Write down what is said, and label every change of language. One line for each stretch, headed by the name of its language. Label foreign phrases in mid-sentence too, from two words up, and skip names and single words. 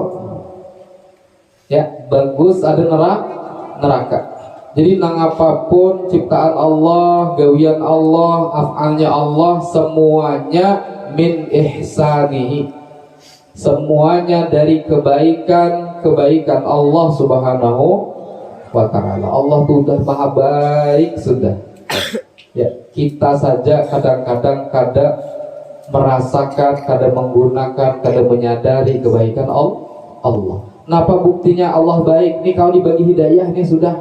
Indonesian: Ya bagus ada neraka.
Banjar: Jadi nang apapun ciptaan Allah, gawian Allah, af'alnya Allah, semuanya
Arabic: من إحسانه.
Indonesian: Semuanya dari kebaikan Allah
Arabic: سبحانه وتعالى.
Banjar: Allah tuh udah maha baik sudah. Ya, kita saja kadang-kadang kada merasakan, kada menggunakan, kada menyadari kebaikan Allah. Kenapa buktinya Allah baik? Nih kalau dibagi hidayah nih sudah.